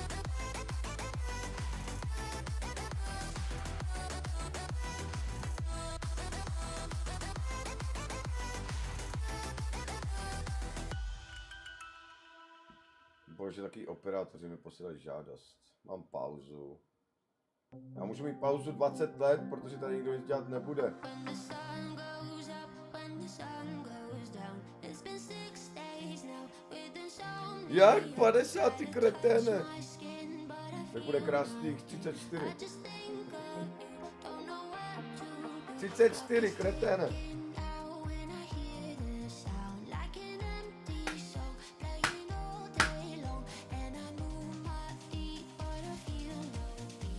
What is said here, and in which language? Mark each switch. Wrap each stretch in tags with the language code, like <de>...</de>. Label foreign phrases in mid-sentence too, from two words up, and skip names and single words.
<cs>Bože, taky operátoři mi posílají žádost. Mám pauzu. Já můžu mít pauzu 20 let, protože tady nikdo nic dělat nebude.</cs> <en>When the sun goes up, when the sun goes down. It's been 6 days now with insomnia.</en> <cs>Jak 50 ty kreténe?</cs> <en>My skin, but I</en> <cs>Tak bude krásných 34.</cs> <en>just think of you. Don't know what to do</en> <cs>34 kreténe.</cs> <en>now when I hear this sound. Like an empty soul playing all day long. And I move my feet, but I feel no beat.</en>